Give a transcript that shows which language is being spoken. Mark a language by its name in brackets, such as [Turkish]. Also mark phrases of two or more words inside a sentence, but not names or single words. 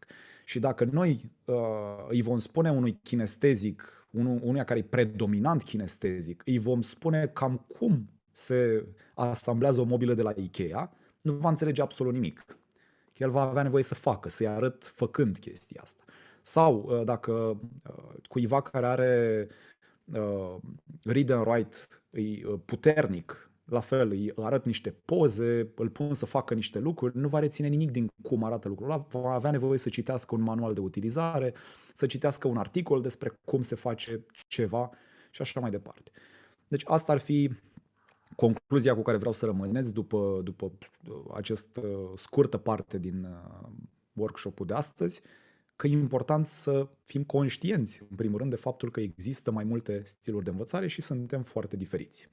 [Romanian] Și dacă noi îi vom spune unui kinestezic, unuia care e predominant kinestezic, îi vom spune cam cum se asamblează o mobilă de la Ikea, nu va înțelege absolut nimic. El va avea nevoie să facă, să-i arăt făcând chestia asta. Sau dacă cuiva care are [English] read and write [Romanian] e puternic, la fel îi arăt niște poze, îl pun să facă niște lucruri, nu va reține nimic din cum arată lucrul ăla, va avea nevoie să citească un manual de utilizare, să citească un articol despre cum se face ceva și așa mai departe. Deci asta ar fi concluzia cu care vreau să rămâneți după această scurtă parte din workshop-ul de astăzi, că e important să fim conștienți, în primul rând, de faptul că există mai multe stiluri de învățare și suntem foarte diferiți.